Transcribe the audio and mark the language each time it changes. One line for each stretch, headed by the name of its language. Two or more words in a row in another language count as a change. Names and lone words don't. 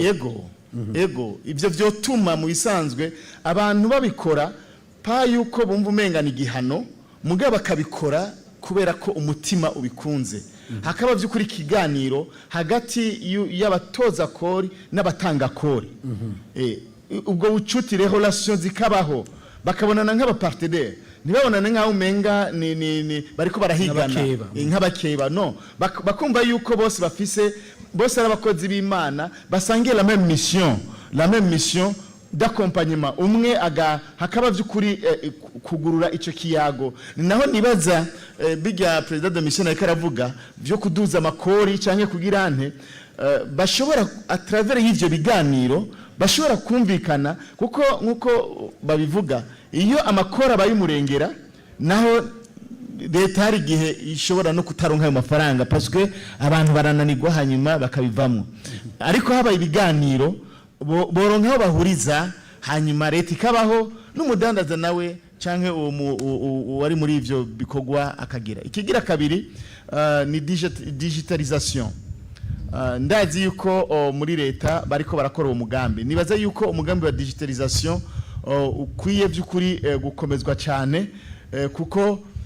Rundi: yego ivyo vyotuma mu bisanzwe abantu babikora pa yuko bumva umengana igihano mugabo bakabikora kubera ko umutima ubikunze hakaba vy'ukuri kiganiro hagati y'abatoza kori n'abatanga kori ubwo bucuti relation zikabaho bakabonana nk'abapartenaire ntibabonane nk'aho umenga ni bariko barahigana nk'abakeba no bakumva yuko bose bafise bose ari abakozi b'Imana basangiye
French: la même mission d'accompagnement
Rundi: umwe hakaba vy'ukuri kugurura ico kiyago naho nibaza bijya
French: president de mission
Rundi: ariko aravuga byo kuduza amakori canke kugira nte bashobora
French: à travers
Rundi: y'ivyo biganiro bashobora kumvikana kuko nkuko babivuga iyo amakora bayimurengera naho leta hari gihe ishobora no kutaronka ayo mafaranga
French: parce que
Rundi: abantu barananirwa hanyuma bakabivamo ariko haba ibiganiro boronka aho bahuriza hanyuma leta ikabaho n'umudandaza nawe canke wari muri ivyo bikogwa akagira ikigira kabiri ni digitalisation ndazi yuko muri leta bariko barakora uwo mugambi nibaza yuko umugambi wa digitalisation ukwiye by'ukuri gukomezwa cyane kuko